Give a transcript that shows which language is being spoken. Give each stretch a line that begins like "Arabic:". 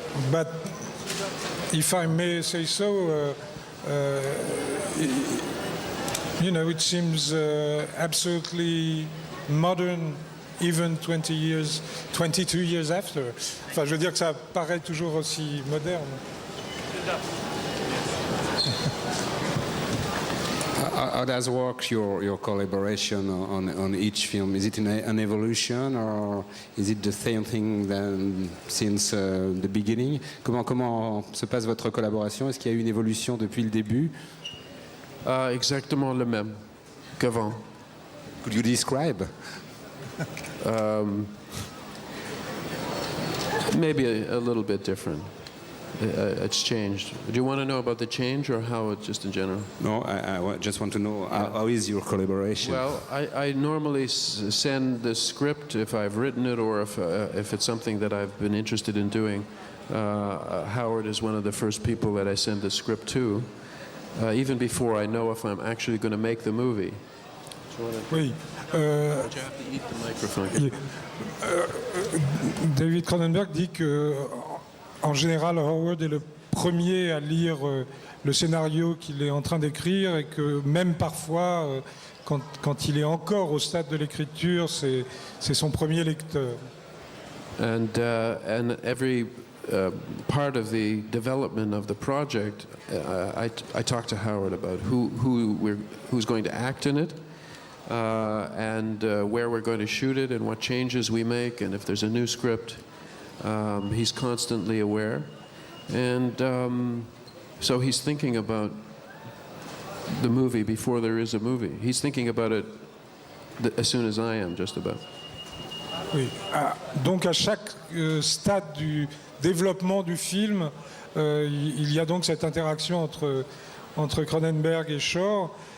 English: But if I may say so, you know, it seems absolutely modern, even 22 years after.
French: Enfin, je veux dire que ça paraît toujours aussi moderne.
English: How does work your collaboration on each film? Is it an evolution, or is it the same thing than since the beginning?
French: Comment se passe votre collaboration? Est-ce qu'il y a eu une évolution depuis le début? Exactement le même qu'avant.
English: Could you describe? Maybe a little bit different. It's changed. Do you want to know about the change, or how it just in general? No, I just want to know how is your collaboration? Well, I normally send the script if I've written it, or if it's something that I've been interested in doing. Howard is one of the first people that I send the script to, even before I know if I'm actually going to make the movie.
French: Oui.
English: You have to eat the microphone.
French: David Cronenberg dit que, en général, Howard est le premier à lire le scénario qu'il est en train d'écrire, et que même parfois, quand il est encore au stade de l'écriture, c'est son premier lecteur.
English: And every part of the development of the project, I talk to Howard about who's going to act in it, and where we're going to shoot it, and what changes we make, and if there's a new script. He's constantly aware, and so he's thinking about the movie before there is a movie. He's thinking about it as soon as I am, just about.
French: Oui. Donc à chaque stade du développement du film, il y a donc cette interaction entre Cronenberg et Shore,